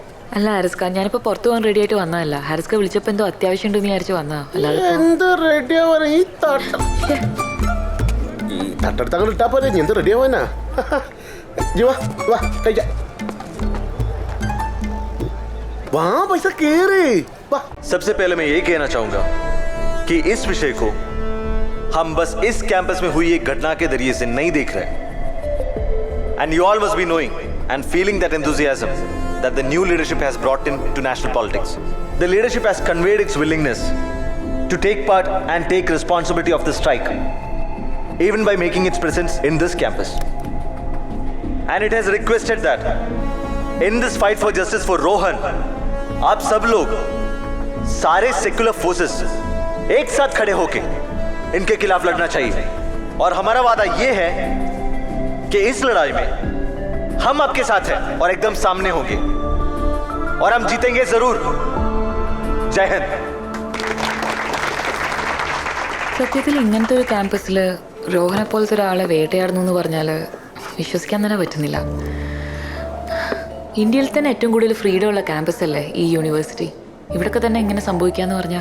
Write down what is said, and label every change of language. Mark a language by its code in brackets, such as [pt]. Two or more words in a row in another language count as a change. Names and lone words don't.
[ml] അല്ല ഹാരിസ്ക, ഞാനിപ്പോ പുറത്തു പോകാൻ റെഡി ആയിട്ട് വന്നതല്ല. ഹാരിസ്ക വിളിച്ചപ്പോ എന്തോ അത്യാവശ്യം ഉണ്ടെന്ന് വിചാരിച്ചു വന്നതാ. തട്ടെടുത്ത് അങ്ങോട്ട് ഇട്ടാ പോലെ എന്ത് റെഡി ആവാനാ? വാ പൈസ കേറ്. [hi] सबसे पहले मैं ये कहना चाहूंगा कि इस विषय को हम बस इस कैंपस में हुई एक घटना के जरिए से नहीं देख रहे. [en] And you all must be knowing and feeling that enthusiasm that the new leadership has brought in to national politics. The leadership has conveyed its willingness to take part and take responsibility of the strike, even by making its presence in this campus. And it has requested that in this fight for justice for Rohan, [hi] आप सब लोग सारे [en] secular forces [hi] एक साथ खड़े होकर इनके खिलाफ लड़ना चाहिए. और हमारा वादा ये है कि इस लड़ाई में हम आपके साथ हैं और एकदम सामने होंगे और हम जीतेंगे जरूर. जय हिंद. [ml] സത്യത്തിൽ ഇങ്ങനത്തെ ഒരു ക്യാമ്പസിൽ രോഹനെ പോലത്തെ ഒരാളെ വേട്ടയാടുന്നു എന്ന് പറഞ്ഞാൽ വിശ്വസിക്കാൻ തന്നെ പറ്റുന്നില്ല. ഇന്ത്യയിൽ തന്നെ ഏറ്റവും കൂടുതൽ ഫ്രീഡം ഉള്ള ക്യാമ്പസ് അല്ലേ ഈ യൂണിവേഴ്സിറ്റി. ഇവിടൊക്കെ തന്നെ ഇങ്ങനെ സംഭവിക്കാന്ന് പറഞ്ഞാൽ